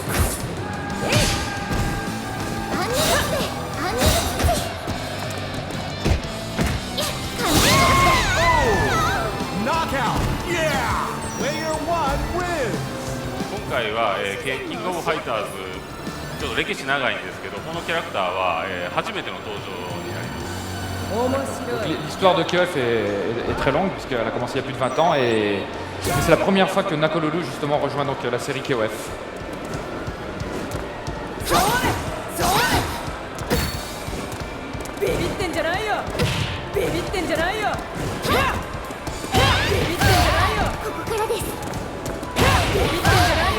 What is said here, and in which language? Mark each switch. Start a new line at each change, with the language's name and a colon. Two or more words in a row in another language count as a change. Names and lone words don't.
English: アニルスペ、アニルスペ、カメラスペ。 Knockout. Yeah. Player 1 wins.
Japanese: 今回は、キングオブファイターズちょっと歴史長いんですけど、このキャラクターは、初めての登場になります。
French: L'histoire de KOF est très longue puisqu'elle a commencé il y a plus de 20 ans et c'est la première fois que Nakololu justement rejoint donc la série KOF.
Japanese: ビビってんじゃないよ。ビビってんじゃないよ。ビビってんじゃないよ。ここからです。ビビってんじゃ